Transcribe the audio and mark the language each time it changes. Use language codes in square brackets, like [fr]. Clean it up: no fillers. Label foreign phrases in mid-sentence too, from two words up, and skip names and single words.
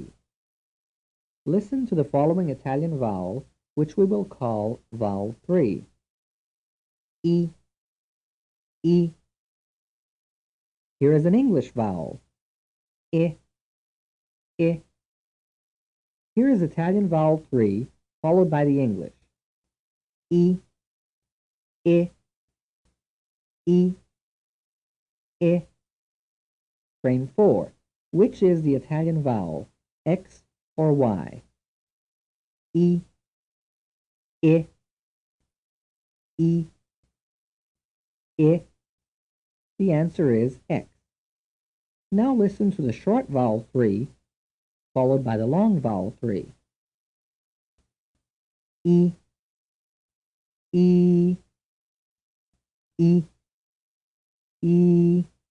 [en] Listen to the following Italian vowel, which we will call vowel 3. E. E. Here is an English vowel. I. I. Here is Italian vowel 3, followed by the English. E. I. E. I. Frame 4. Which is the Italian vowel, X or Y? E. I. E. I. The answer is X. Now listen to the short vowel 3, followed by the long vowel 3. E. E. E. E.